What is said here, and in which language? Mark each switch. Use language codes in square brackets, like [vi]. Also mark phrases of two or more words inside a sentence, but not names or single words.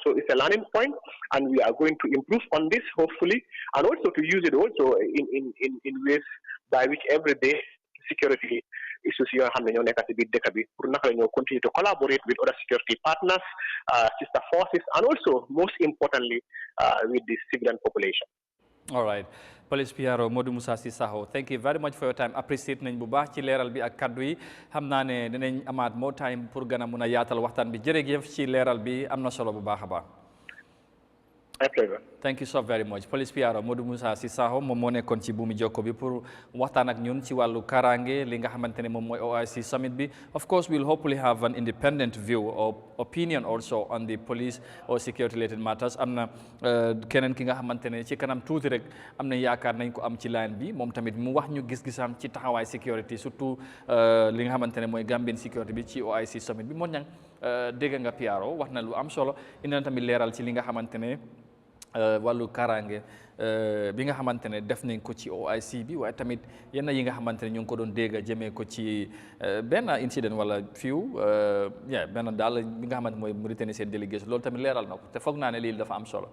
[en] So it's a learning point, and we are going to improve on this, hopefully, and also to use it also in ways by which every day security issues continue to collaborate with other security partners, sister forces, and also, most importantly, with the civilian population. All right. Police PRO Modou Moussa Sissaho, thank you very much for your time. [wo] Appreciate nañ bu baax ci leeral bi ak kaddu yi. Xam naa ne dinañ amaat [en] more time [wo] pour gën a mun a yaatal waxtaan bi. Jërëjëf ci leeral bi, am na solo bu baax a baax. [en] My pleasure. Thank you so very much. [wo] Police PRO Modou Moussa Sissaho moom moo nekkoon ci buumi jokko bi pour waxtaan ak ñun ci wàllu karange li nga xamante ne moom mooy OIC summit bi. [en] Of course, we'll hopefully have an independent view or opinion also on the police or security related matters. [wo] Am na keneen ki nga xamante ne ci kanam tuuti rek am na yaakaar nañ ko am ci line bi moom tamit mu wax ñu gis-gisam ci taxawaay security surtout li nga xamante ne mooy [en] Gambian security [wo] bi ci OIC summit bi. Moo ñang dégg nga PRO wax na lu am solo indi na tamit leeral ci li nga xamante ne wàllu karange bi nga xamante ne def nañ ko ci OIC bi waaye tamit yenn yi nga xamante ne ñu ngi ko doon dégg jëmee ko ci benn incident wala fiw benn daal bi nga xamante mooy Mauritanie seen délégation loolu tamit leeral na ko te foog naa ne lii dafa am solo.